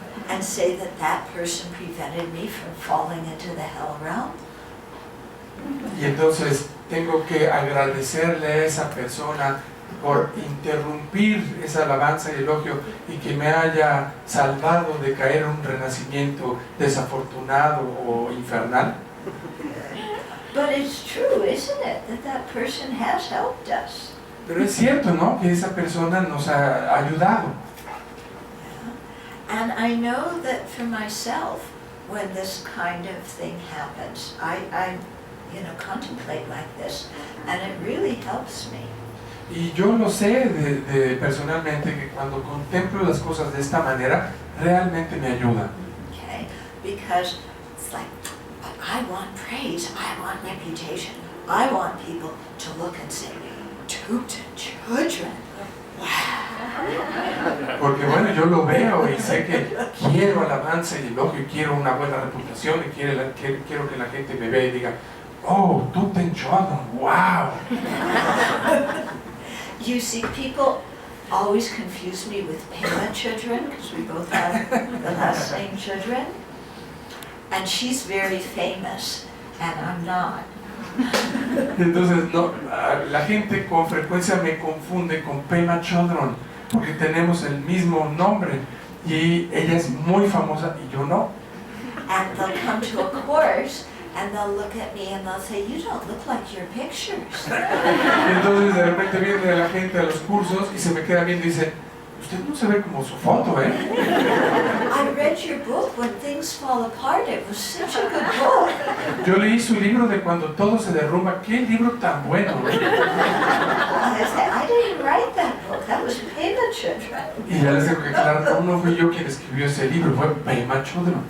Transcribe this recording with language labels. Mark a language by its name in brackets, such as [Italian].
[English] And say that that person prevented me from falling into the hell realm? [Spanish] Y entonces tengo que agradecerle a esa persona por interrumpir esa alabanza y elogio y que me haya salvado de caer en un renacimiento desafortunado o infernal. [English] But it's true, isn't it, that that person has helped us? [Spanish] Pero es cierto, ¿no?, que esa persona nos ha ayudado. [English] Yeah. And I know that for myself, when this kind of thing happens, I contemplate like this, and it really helps me. [Spanish] Y yo lo sé personalmente, que cuando contemplo las cosas de esta manera, realmente me ayuda. [English] Okay, because it's like, but I want praise, I want reputation, I want people to look and say, Tubten Chodron, wow. [Spanish] Porque bueno, yo lo veo y sé que quiero alabanza y elogio, quiero una buena reputación y quiero que la gente me vea y diga, oh, Tubten Chodron, wow. [English] You see, people always confuse me with Pema Chodron, because we both have the last name Chodron. And she's very famous, and I'm not. [Spanish] Entonces, no, la gente con frecuencia me confunde con Pema Chodron, porque tenemos el mismo nombre, y ella es muy famosa y yo no. [English] And they'll come to a course, and they'll look at me and they'll say, you don't look like your pictures. [Spanish] Y entonces de repente viene la gente a los cursos y se me queda viendo y dice, usted no se ve como su foto, ¿eh? [English] I read your book when things fall apart. It was such a good book. [Spanish] Yo leí su libro de cuando todo se derrumba. ¡Qué libro tan bueno! [English] I said, I didn't write that book. That was Pema Chodron. [Spanish] Y ya les tengo que aclarar, no fui yo quien escribió ese libro, fue Pema Chodron.